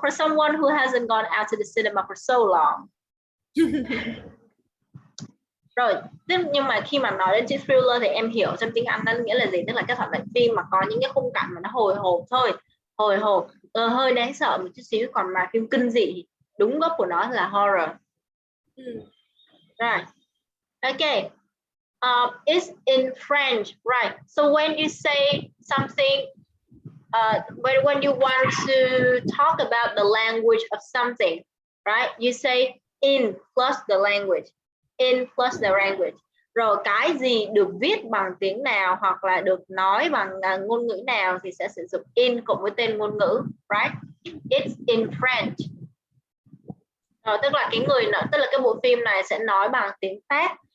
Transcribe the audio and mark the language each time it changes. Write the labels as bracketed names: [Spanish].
[English] For someone who hasn't gone out to the cinema for so long. [Vietnamese] Rồi, nhưng mà khi mà nói đến chữ thriller thì em hiểu trong tiếng Anh nó nghĩa là gì? Tức là cái thể loại phim mà có những cái khung cảnh mà nó hồi hộp thôi, hồi hộp, hơi đáng sợ một chút xíu. Còn mà phim kinh dị đúng gốc của nó là horror. [English] Right. Okay. It's in French, right? So when you say something, when you want to talk about the language of something, right? You say in plus the language. In plus the language. [Vietnamese] Rồi cái gì được viết bằng tiếng nào hoặc là được nói bằng ngôn ngữ nào thì sẽ sử dụng in cộng với tên ngôn ngữ, right? [English] It's in French. [Vietnamese] Rồi tức là tức là cái bộ phim này sẽ nói bằng tiếng Pháp.